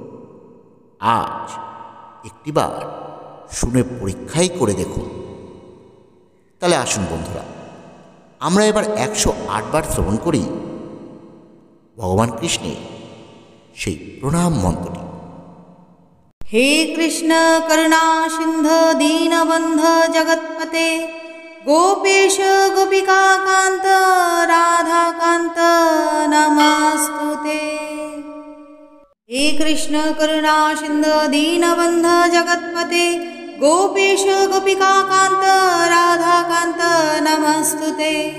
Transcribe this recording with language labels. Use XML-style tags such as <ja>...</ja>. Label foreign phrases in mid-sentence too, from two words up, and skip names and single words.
<bn>আজ একটিবার শুনে পরীক্ষাই করে দেখুন। তাহলে আসুন বন্ধুরা, আমরা এবার 108 বার শ্রবণ করি ভগবান কৃষ্ণের সেই প্রণাম মন্ত্রটি।</bn> <sa>हे कृष्ण करुणा सिंधु दीनबंधु जगत्पते गोपेश गोपिका कांत राधा कांत नमस्तुते। हे कृष्ण करुणा सिंधु दीनबंधु जगत्पते गोपेश गोपिका कांत राधा कांत नमस्तुते।</sa>